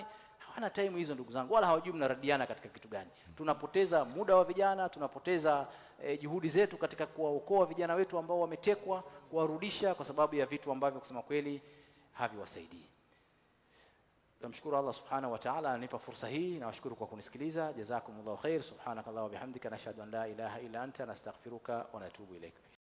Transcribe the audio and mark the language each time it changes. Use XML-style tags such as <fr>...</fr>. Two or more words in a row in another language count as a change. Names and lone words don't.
<sw>Hawana time hizo ndugu zangu, wala hawajui mnaradiana katika kitu gani. Tunapoteza muda wa vijana, tunapoteza juhudi zetu katika kuwaokoa vijana wetu ambao wametekwa kuwarudisha kwa sababu ya vitu ambavyo kusema kweli haviwasaidii. Namshukuru</sw> <ar>الله سبحانه وتعالى</ar> <sw>ananipa fursa hii, na washukuru kwa kunisikiliza.</sw> <ar>جزاكم الله خير. سبحانك اللهم وبحمدك نشهد أن لا إله إلا أنت نستغفرك ونتوب إليك.</ar>